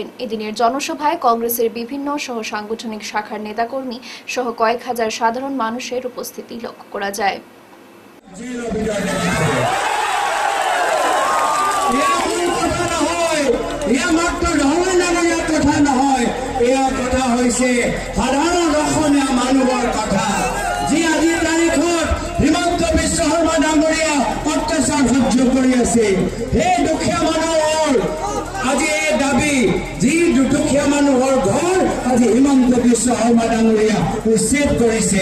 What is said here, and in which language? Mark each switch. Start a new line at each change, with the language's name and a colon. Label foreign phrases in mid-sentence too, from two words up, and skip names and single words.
Bangla: এদিনের জনসভায় কংগ্রেসের বিভিন্ন সহ সাংগঠনিক শাখার নেতাকর্মী সহ কয়েক হাজার সাধারণ মানুষের উপস্থিতি লক্ষ্য করা যায়।
Assamese: সাধারণ অসমীয়া মানুহৰ কথা, যি আজিৰ তাৰিখত হিমন্ত বিশ্ব শৰ্মা ডাঙৰীয়া অত্যাচাৰ সহ্য কৰি আছে। সেই দুখীয়া মানুহৰ আজি এই দাবী, যি দুখীয়া মানুহৰ ঘৰ আজি হিমন্ত বিশ্ব শৰ্মা ডাঙৰীয়া উচ্ছেদ কৰিছে।